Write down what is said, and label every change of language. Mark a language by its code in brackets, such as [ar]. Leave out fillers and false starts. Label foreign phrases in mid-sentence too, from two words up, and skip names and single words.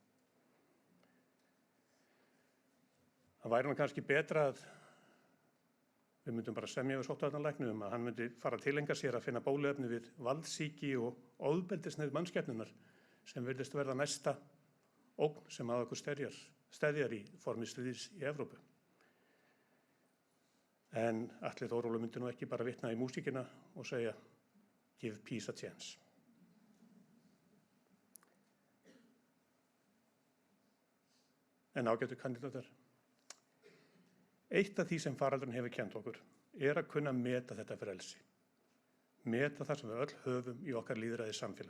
[is] Það væri nú kannski betra að við myndum bara semja við sóttvarnalækni að hann myndi fara að tileinka sér að finna bóluefni við valdsýki og ofbeldishneigð mannskepnunnar sem virðist verða næsta ógn sem að okkur steðjar í formi stríðs í Evrópu. En Atli Þórólfur myndi nú ekki bara vitna í músíkina og segja [en] give peace a chance. [is] En ágætu kandidatar, eitt af því sem faraldurinn hefur kennt okkur er að kunna meta þetta frelsi. Meta það sem við öll höfum í okkar lýðræði samfélagi.